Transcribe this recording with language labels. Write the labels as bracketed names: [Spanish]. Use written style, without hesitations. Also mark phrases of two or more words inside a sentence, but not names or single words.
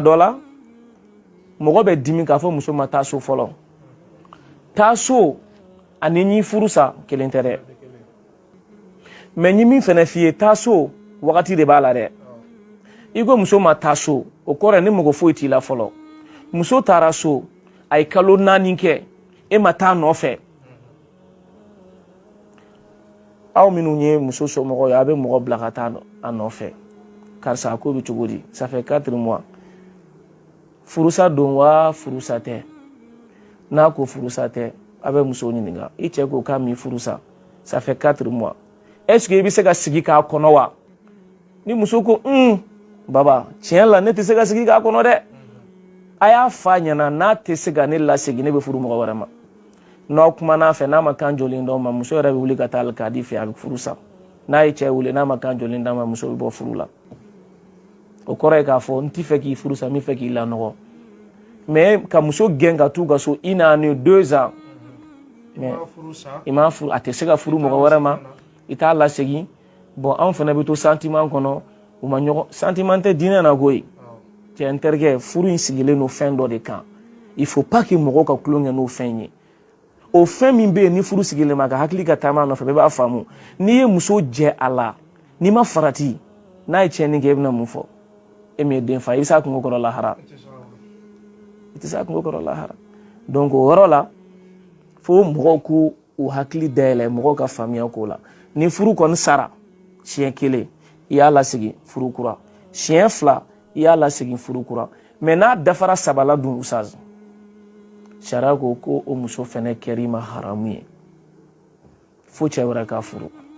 [Bambara] dɔ la mɔgɔ bɛ dimi k'a fɔ muso ma taa so fɔlɔ taa so ani ɲi furu sa kelen tɛ dɛ mais n ye min fana f'i ye taa so wagati de b'a la dɛ i ko muso ma taa so o kɔrɔ ni mɔgɔ foyi t'i la fɔlɔ muso taara so a ye kalo 4 kɛ e ma taa nɔfɛ aw minnu ye muso somɔgɔw ye a bɛ mɔgɔ bila ka taa a nɔfɛ karisa ko bɛ cogo di [French] ça fait 4 mois [Bambara] furusa don wa furusa tɛ n'a ko furusa tɛ avec muso ɲininka i cɛ ko k'a m'i furu sa [French] ça fait 4 mois [Bambara] est-ce que i bɛ se ka sigi k'a kɔnɔ wa ni muso ko baba tiɲɛ la ne tɛ se ka sigi k'a kɔnɔ dɛ a y'a f'a ɲɛna n'a tɛ se ka ne lasegin ne bɛ furu mɔgɔ wɛrɛ ma n'aw kumana a fɛ n'a ma kan jɔlen d'aw ma muso yɛrɛ bɛ wuli ka taa alikadi fɛ a bɛ furu sa n'a ye cɛ wele n'a ma kan jɔlen d'a ma muso bɛ bɔ furu la o kɔrɔ ye k'a fɔ n t'i fɛ k'i furu sa n bɛ fɛ k'i lanɔgɔ mais ka muso gɛn ka t'u ka so 1 an ni 2 ans mais i m'a furu a tɛ se ka furu mɔgɔ wɛrɛ ma i t'a lasegin bon anw fana bɛ to sentiment kɔnɔ u ma ɲɔgɔn sentiment tɛ diinɛ na koyi cɛ n terikɛ furu in sigilen don fɛn dɔ de kan [French] il faut pas que [Bambara] mɔgɔw ka tulonkɛ n'o fɛn ye o fɛn min bɛ yen ni furu sigilen ma ka hakili ka taama nɔfɛ bɛɛ b'a faamu n'i ye muso jɛ a la n'i ma farati n'a ye tiɲɛni kɛ i bɛna mun fɔ e min ye den fa i bɛ se a kungo kɔrɔ lahara i tɛ se a kungo kɔrɔ lahara donc o yɔrɔ la fo mɔgɔw k'u u hakili dayɛlɛ mɔgɔw ka faamuya k'o la ni furu kɔni sara siɲɛ 1 i y'a lasegin furu kura siɲɛ 2 i y'a lasegin furu kura mais n'a dafara 3 la dun usaz sariya ko o muso fɛnɛ kɛr'i ma haramu ye fo cɛ wɛrɛ ka furu